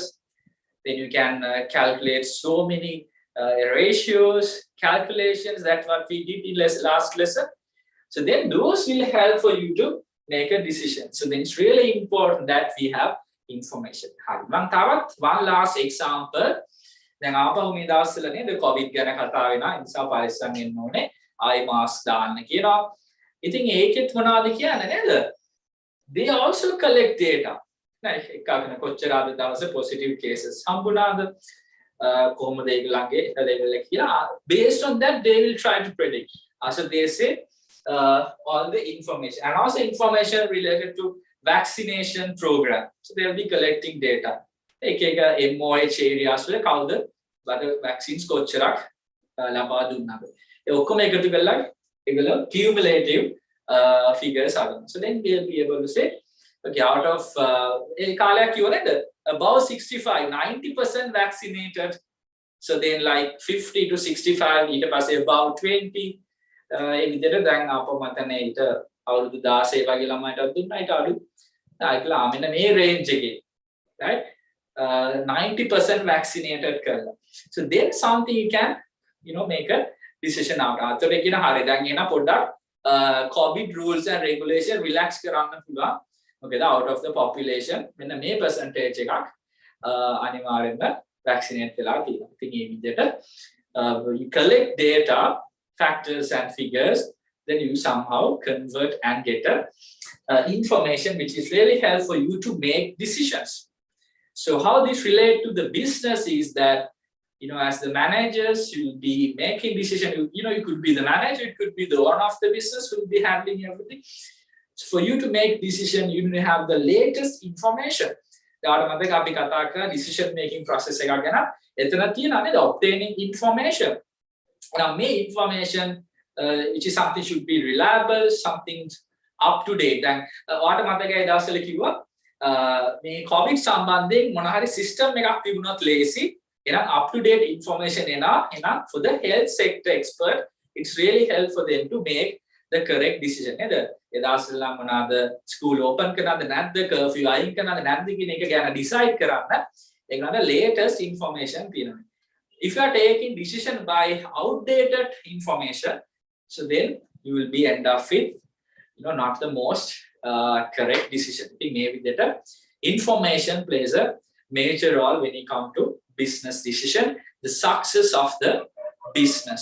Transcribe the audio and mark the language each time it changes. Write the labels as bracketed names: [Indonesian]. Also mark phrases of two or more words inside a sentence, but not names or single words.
[English] Then you can calculate so many ratios, calculations. That's what we did in last lesson. So then those will help for you to make a decision. So then it's really important that we have information. One last example. [Sinhala] දැන් ආපහු මේ දවස්වල නේද කොවිඩ් ගැන කතා වෙනවා. ඒ නිසා පරිස්සම් වෙන්න ඕනේ. ආයි මාස්ක් දාන්න කියනවා. ඉතින් ඒකෙත් මොනවද කියන්නේ නේද? [English] They also collect data. [Sinhala] නේද? එකකන කොච්චර අද දවසේ [English] positive cases [Sinhala] හම්බුණාද? කොහොමද ඒගොල්ලන්ගේ level එක කියලා. [English] Based on that they will try to predict. So they say all the information and also information related to vaccination program. So they will be collecting data. [Sinhala] එක [English] MOH areas [Sinhala] වල කවුද vaccines කොච්චරක් ලබා දුන්නාද? ඒ ඔක්කොම එකතු කරලා ඒගොල්ලෝ [English] cumulative figures [Sinhala] අරගෙන. [English] So then we'll be able to say okay out of [Sinhala] ඒ කාලයක් කිව්ව නේද? [English] Above 65 90% vaccinated. So then like 50 to 65 [Sinhala] ඊට පස්සේ about 20 ඒ විදිහට දැන් අපව මතනේ ඊට අවුරුදු 16 වගේ ළමයිට දුන්නා ඊට අඩු. ඒකලා මෙන්න මේ range එකේ [English] right 90% vaccinated [Sinhala] කරලා. [English] So then something you can make a decision out. [Sinhala] අතට කියන හරිය දැන් එන පොඩ්ඩක් [English] COVID rules and regulation relax [Sinhala] කරන්න පුළුවන්. මොකද [English] out of the population [Sinhala] මෙන්න මේ percentage එකක් අනිවාර්යෙන්ම vaccinate වෙලා තියෙනවා. ඉතින් මේ විදිහට [English] you collect data factors and figures, then you somehow convert and get information which is really helpful for you to make decisions. So how this relate to the business is that, as the managers, you'll be making decision. You could be the manager, it could be the owner of the business who will be handling everything. So for you to make decision, you need to have the latest information. The decision making process obtaining information. Now, make information which is something should be reliable, something up to date. And what [Sinhala] මතකයි දවසල කිව්වා මේ COVID සම්බන්ධයෙන් මොන හරි system එකක් තිබුණොත් ලේසි. [English] එහෙනම් up to date information එහෙනම් for the health sector expert, it's really helpful for them to make the correct decision. [Sinhala] නේද? ඒ දවස්වල නම් මොනවාද [English] school open [Sinhala] කරනවද නැද්ද, curfew අයින් කරනවද නැද්ද කියන එක ගැන decide කරන්න ඒගොල්ලන්ට [English] latest information [Sinhala] තියෙනවා. [English] If you are taking decision by outdated information, so then you will be end up with not the most correct decision. I think maybe that information plays a major role when it comes to business decision, the success of the business.